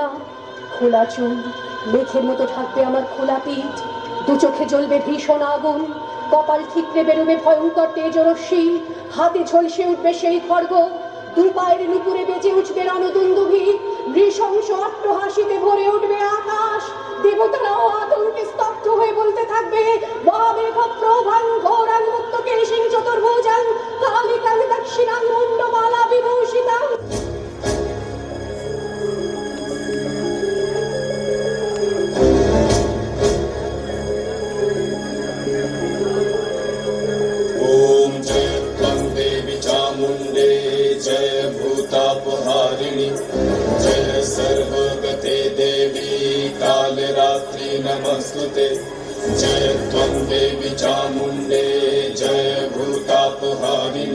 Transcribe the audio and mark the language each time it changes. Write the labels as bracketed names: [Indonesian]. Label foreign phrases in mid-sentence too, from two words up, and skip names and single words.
[Bangla] খোলা চুল, মেঘের মতো থাকবে আমার খোলা পিঠ, দু চোখে জ্বলবে ভীষণ আগুন, কপাল ঠিকরে বেরোবে ভয়ঙ্কর তেজরশ্মি, হাতে ঝলসে উঠবে সেই খড়গ, দু পায়ের নুপুরে বেজে উঠবে রণদুন্দুভি, নৃশংস অট্টহাসিতে ভরে উঠবে আকাশ। দেবতারাও আতঙ্কে স্তব্ধ হয়ে বলতে থাকবে [Sanskrit] বামেঘ প্রভাং ঘোরাং মুক্ত কেশিং চতুর্ভুজাং কালিকাং দক্ষিণাং মুন্ডমালা বিভূষিতাং। जय भूतापहारिणी, जय सर्वगते देवी कालरात्रि नमस्तुते, जय त्वं देवी चामुण्डे जय भूतापहारिणि